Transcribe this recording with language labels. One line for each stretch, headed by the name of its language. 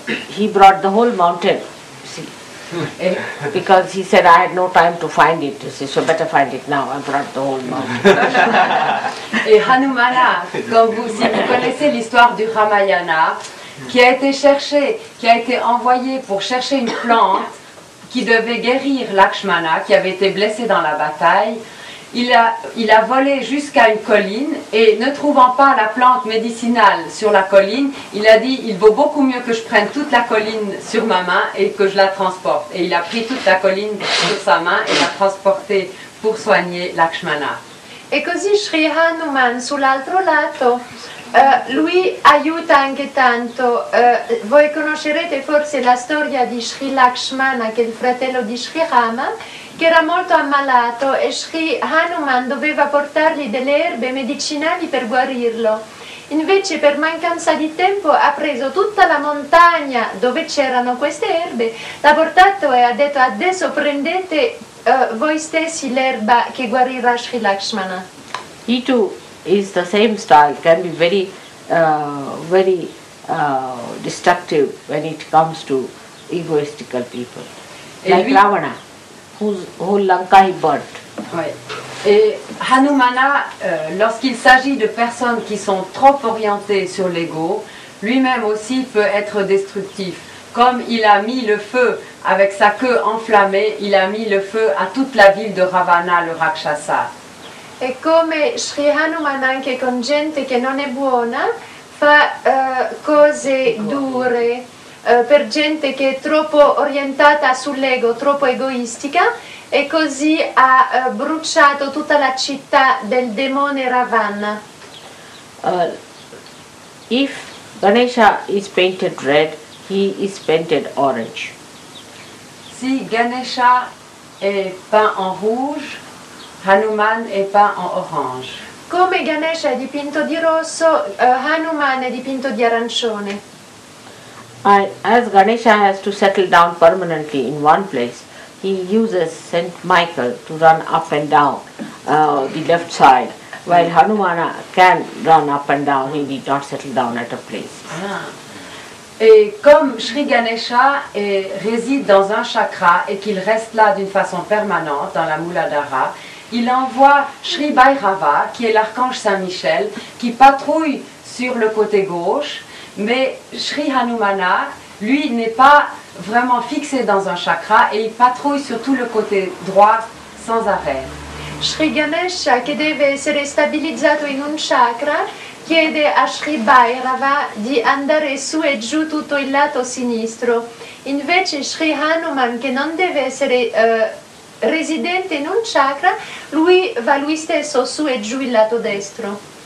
English: He brought the whole mountain, see, because he said, I had no time to find it. You see, so better find it now. I brought the whole mountain.
French: Et Hanumana, si vous connaissez l'histoire du Ramayana, qui a été cherché, qui a été envoyé pour chercher une plante qui devait guérir Lakshmana, qui avait été blessé dans la bataille, il a volé jusqu'à une colline et ne trouvant pas la plante médicinale sur la colline, il a dit il vaut beaucoup mieux que je prenne toute la colline sur ma main et que je la transporte. Et il a pris toute la colline sur sa main et l'a transportée pour soigner Lakshmana.
Italian: E così Shri Hanuman sull'altro lato, lui aiuta anche tanto. Voi conoscerete forse la storia di Shri Lakshmana, che è il fratello di Shri Rama, che era molto ammalato e Shri Hanuman doveva portargli delle erbe medicinali per guarirlo. Invece per mancanza di tempo ha preso tutta la montagna dove c'erano queste erbe, l'ha portato e ha detto adesso prendete voi stessi l'erba che guarirà Shri Lakshmana.
English: He too is the same style, can be very, very destructive when it comes to egoistical people. Like Ravana, whose whole Lanka he burnt.
French: Ouais. Et Hanumana, lorsqu'il s'agit de personnes qui sont trop orientées sur l'ego, lui-même aussi peut être destructif. Comme il a mis le feu avec sa queue enflammée, il a mis le feu à toute la ville de Ravana, le Rakshasa.
Italian: E come Shri Hanuman anche con gente che non è buona fa cose dure per gente che è troppo orientata sull'ego, troppo egoistica, e così ha bruciato tutta la città del demone Ravana.
English: If Ganesha is painted red, he is painted orange.
French: Si Ganesha est peint en rouge, Hanuman est peint en orange.
Italian: Come Ganesha è dipinto di rosso, Hanuman è dipinto di arancione.
English: And as Ganesha has to settle down permanently in one place, he uses Saint Michael to run up and down the left side, while Hanumana can run up and down, he need not settle down at a place.
French: Et comme Shri Ganesha réside dans un chakra et qu'il reste là d'une façon permanente dans la Muladhara, il envoie Shri Bhairava, qui est l'archange Saint-Michel, qui patrouille sur le côté gauche, mais Shri Hanumana, lui, n'est pas vraiment fixé dans un chakra et il patrouille sur tout le côté droit sans arrêt.
Italian: Shri Ganesha, che deve essere stabilizzato in un chakra, chiede a Shri Bhairava di andare su e giù tutto il lato sinistro. Invece Shri Hanuman, che non deve essere residente in un chakra, lui va lui stesso su e giù il lato destro.